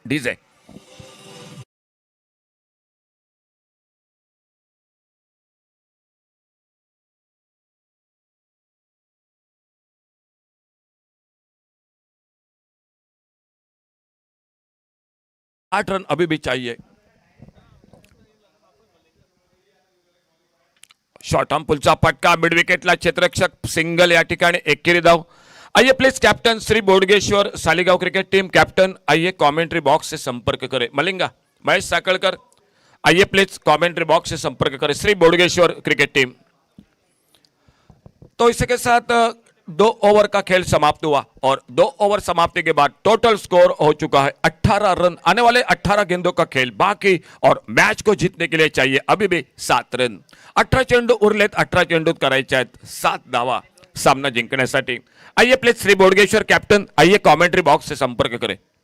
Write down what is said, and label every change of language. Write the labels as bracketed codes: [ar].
[hi] DJ आठ run अभी भी चाहिए. [mr] शॉर्ट आर्म पुलचा फटका, मिड विकेटला क्षेत्ररक्षक सिंगल या ठिकाणी, एकेरी धाव. [hi] आइए please captain Shri Bodgeshwar Saligao cricket team captain आइए कमेंट्री बॉक्स से संपर्क करें. मलिंगा महेश साकळकर आइए प्लीज कमेंट्री बॉक्स से संपर्क करें श्री बोडगेश्वर क्रिकेट टीम. तो इसी के साथ 2 ओवर का खेल समाप्त हुआ और 2 ओवर समाप्ति के बाद टोटल स्कोर हो चुका है 18 रन. आने वाले 18 गेंदों का खेल बाकी और मैच को जीतने के लिए चाहिए अभी भी 7 रन. [mr] 18 चेंडू उरलेत, 18 चेंडूत करायचे आहेत 7 धावा सामना जिंकण्यासाठी. [hi] आइए प्लीज श्री बोडगेश्वर कैप्टन आइए कमेंट्री बॉक्स से संपर्क करें.